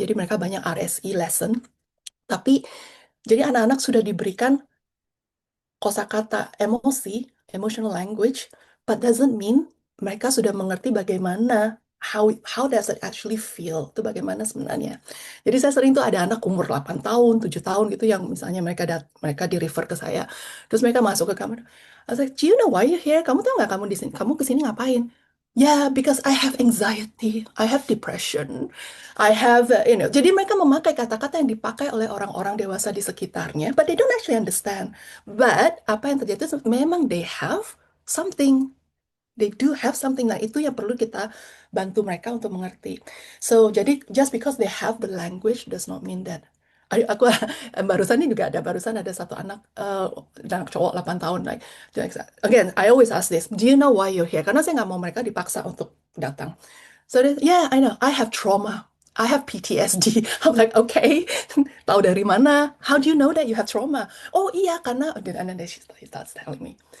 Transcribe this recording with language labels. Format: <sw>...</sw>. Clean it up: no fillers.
<id>Jadi mereka banyak RSE lesson. Tapi jadi anak-anak sudah diberikan kosakata emosi,</id> <en>emotional language, but doesn't mean</en> <id>mereka sudah mengerti bagaimana</id> <en>how does it actually feel,</en> <id>itu bagaimana sebenarnya. Jadi saya sering tuh ada anak umur 8 tahun, 7 tahun gitu yang misalnya mereka di refer ke saya. Terus mereka masuk ke kamar.</id> <en>I was like, "Do you know why you're here?</en> <id>Kamu tahu nggak kamu di sini? Kamu kesini ngapain?"</id> <en>"Yeah, because I have anxiety, I have depression, I have,</en> <id>Jadi mereka memakai kata-kata yang dipakai oleh orang-orang dewasa di sekitarnya,</id> <en>but they don't actually understand. But</en> <id>apa yang terjadi itu memang</id> <en>they have something. They do have something.</en> <id>Nah, itu yang perlu kita bantu mereka untuk mengerti.</id> <en>So, jadi just because they have the language does not mean that Aku barusan ini juga barusan ada satu anak cowok 8 tahun, like, again, I always ask this, do you know why you're here?</en> <id>Karena saya nggak mau mereka dipaksa untuk datang.</id> <en>So yeah, I know, I have trauma. I have PTSD. I'm like, okay,</en> <id>tahu dari mana?</id> <en>How do you know that you have trauma?</en> <id>Oh iya, karena,</id> <en>and then she starts telling me.</en>